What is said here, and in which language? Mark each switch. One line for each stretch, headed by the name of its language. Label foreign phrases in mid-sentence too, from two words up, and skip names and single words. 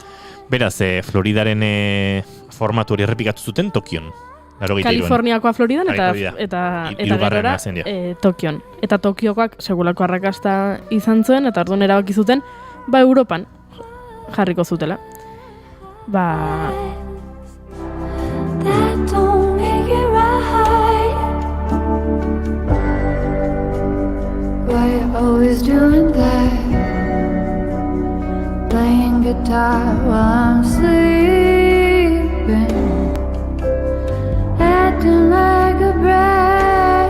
Basque: Beraz, Floridaren formatu hori errepikatu zuten Tokion. Kaliforniakoa Floridan eta gerora Tokion. Eta Tokiokoak segulako arrakasta izan zuen eta orduan erabaki zuten, Europan jarriko zutela.
English: That don't make it right. Why you always doing that? Playing guitar while I'm sleeping, acting like a brat.